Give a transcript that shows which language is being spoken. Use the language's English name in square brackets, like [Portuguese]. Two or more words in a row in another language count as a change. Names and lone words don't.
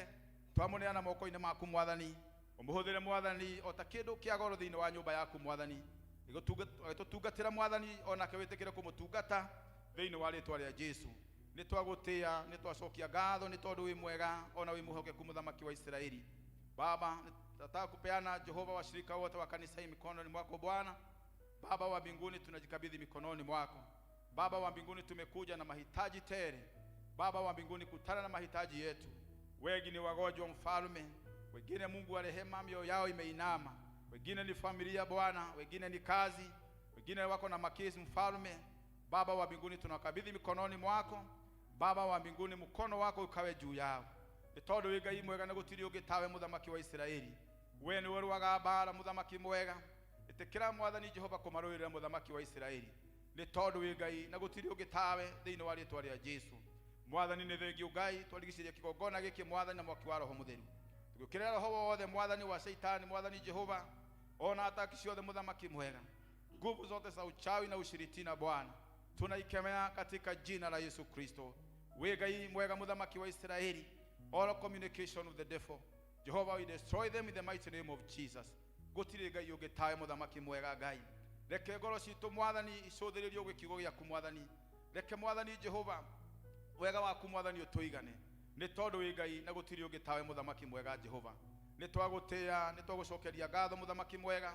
[Kikuyu] Twamũneana moko-inĩ maku Mwathani, ũmũhũthĩre Mwathani o ta kĩndũ kĩa goro thĩinĩ wa nyũmba yaku Mwathani, agĩtũtungatĩra Mwathani onake wĩtĩkĩre kũmũtungata thĩinĩ wa rĩĩtwa rĩa Jesũ. Nĩ twagũtĩa, nĩ twacokia ngatho nĩ tondũ wĩ mwega ona wĩ mũhokeku mũthamaki wa Israeli. [Swahili] Baba, nataka kupeana Jehova washirika wote wa kanisa hii mikononi mwako Bwana. Baba wa mbinguni, tunajikabidhi mikononi mwako. Baba wa mbinguni, tumekuja na mahitaji tele. Baba wa mbinguni, kutana na mahitaji yetu. Wengi ni wagonjwa Mfalme, wengine Mungu wa rehema mioyo yao imeinama, wengine ni familia Bwana, wengine ni kazi, wengine wako na makesi Mfalme. Baba wa mbinguni, tunakabidhi mikononi mwako. Baba wa mbinguni, mkono wako ukawe juu yao. [Kikuyu] Nĩ tondũ wĩ Ngai mwega na gũtirĩ ũngĩ tawe mũthamaki wa Israeli. We nĩwe ũrũaga mbara mũthamaki mwega. Ĩtĩkĩra Mwathani Jehova kũmarũĩrĩra mũthamaki wa Israeli. Nĩ tondũ wĩ Ngai na gũtirĩ ũngĩ tawe thĩinĩ wa rĩĩtwa rĩa Jesũ. Mwathani nĩ thengiũ Ngai, twarigicĩria kĩgongona gĩkĩ Mwathani na mwaki wa Roho Mũtheru. Tũgĩũkĩrĩra roho wothe Mwathani wa Shaitani Mwathani Jehova, ona ataki ciothe mũthamaki mwega, [Swahili] nguvu zote za uchawi na ushirikina Bwana tunaikemea katika jina la Yesu Kristo. [Kikuyu] Wĩ Ngai mwega mũthamaki wa Israeli, [English] all communication with the devil Jehovah, we destroy them in the mighty name of Jesus. [Kikuyu] Gũtirĩ Ngai ũngĩ tawe mũthamaki mwega Ngai. Reke ngoro citũ Mwathani icũthĩrĩrio gĩkiugo gĩaku Mwathani. Reke Mwathani Jehova wega waku Mwathani ũtũigane, nĩ tondũ wĩ Ngai na gũtirĩ ũngĩ tawe mũthamaki mwega Jehova. Nĩ twagũtĩa, nĩ twagũcokeria ngatho mũthamaki mwega.